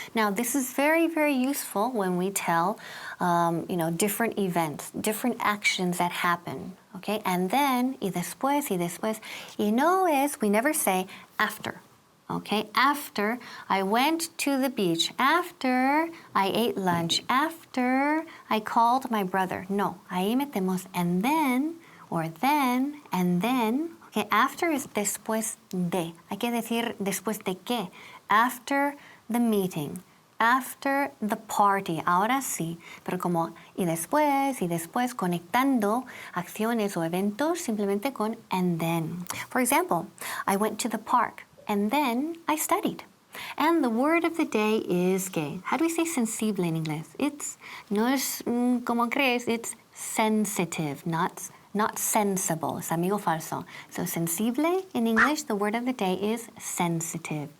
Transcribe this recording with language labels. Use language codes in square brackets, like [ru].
[en] Now, this is very, very useful when we tell, different events, different actions that happen, okay? And then, [es] y después. Y no es, [en] we never say after, okay? After I went to the beach, after I ate lunch, after I called my brother. No, [es] ahí metemos [en] and then, or then, and then. Okay, after is [es] después de. Hay que decir después de qué. [en] After the meeting, after the party. [es] Ahora sí, pero como y después, conectando acciones o eventos simplemente con [en] and then. For example, I went to the park and then I studied. And the word of the day is que. How do we say sensible in inglés? [es] No es como crees, [en] it's sensitive, not sensible. [es] Es amigo falso. [en] So sensible in English, the word of the day is sensitive.